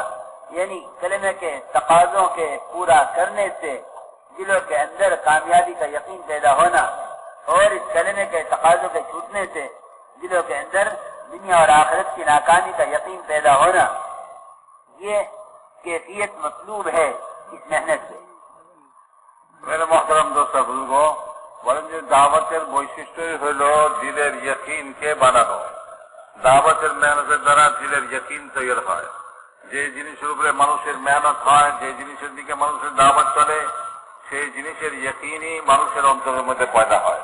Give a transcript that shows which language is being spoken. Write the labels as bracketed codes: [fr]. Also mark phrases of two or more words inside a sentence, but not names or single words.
[ur] یعنی کلمے کے تقاضوں کے پورا کرنے سے دلوں کے اندر کامیابی کا یقین پیدا ہونا اور اس کلمے کے تقاضوں کے چھوٹنے سے دلوں کے اندر دنیا اور آخرت کی ناکامی کا یقین پیدا ہونا، یہ کیفیت مطلوب ہے اس محنت سے. میرے محترم دوست بزرگ, [bn] বলেন যে দাওয়াতের বৈশিষ্ট্যই হল দিলের ইয়কিনকে বানানো. দাওয়াতের মেহনতের দ্বারা দিলের ইয়কিন তৈরি হয়. যে জিনিসের উপরে মানুষের মেহনত হয়, যে জিনিসের দিকে মানুষের দাওয়াত চলে, সেই জিনিসের ইয়কিনই মানুষের অন্তরের মধ্যে পয়দা হয়.